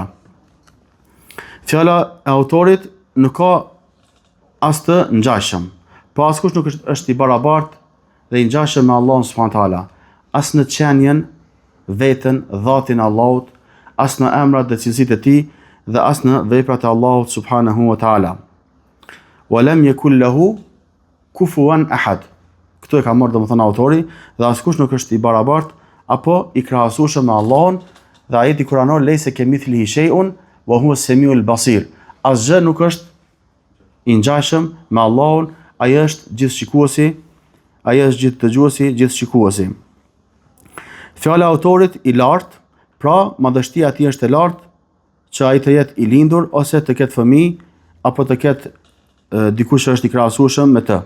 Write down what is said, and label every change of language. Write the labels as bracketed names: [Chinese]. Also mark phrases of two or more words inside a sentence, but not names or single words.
[Albanian] Fjala e autorit nuk ka as të ngjashëm. Po askush nuk është i barabartë dhe i ngjashëm me Allahun [Arabic] سبحانه وتعالى, [Albanian] as në qenjen, veten, dhatin e Allahut, as në emrat dhe cilësitë e tij dhe as në veprat e Allahut [Arabic] سبحانه وتعالى. ولم يكن له كفوا أحد. [Albanian] Këtu e ka marrë domethënë autori, dhe askush nuk është i barabartë apo i krahasueshëm me Allahun, dhe ajeti kuranor [Arabic] ليس كمثله شيء وهو السميع البصير. [Albanian] Asgjë nuk është i ngjashëm me Allahun, ai është gjithëshikuesi, ai është gjithë dëgjuesi, gjithë shikuesi. Fjala e autorit i lartë, pra madhështia e tij është e lartë, që ai të jetë i lindur ose të ketë fëmijë apo të ketë dikush që është i krahasueshëm me të.